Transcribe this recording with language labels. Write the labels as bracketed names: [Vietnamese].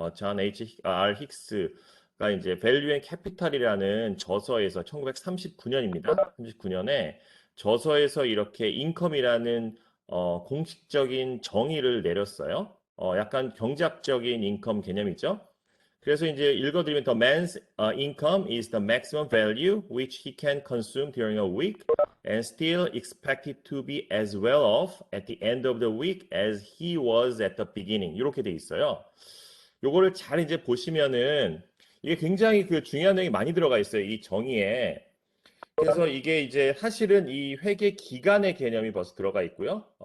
[Korean] 존 R. 힉스가 이제 Value and Capital이라는 저서에서 1939년입니다. 39년에 저서에서 이렇게 인컴이라는 공식적인 정의를 내렸어요. 약간 경제학적인 인컴 개념이죠. 그래서 이제 읽어드리면 [English] The man's income is the maximum value which he can consume during a week and still expected to be as well off at the end of the week as he was at the beginning. [Korean] 이렇게 돼 있어요. 요거를 잘 이제 보시면은 이게 굉장히 그 중요한 내용이 많이 들어가 있어요. 이 정의에. 그래서 이게 이제 사실은 이 회계 기간의 개념이 벌써 들어가 있고요.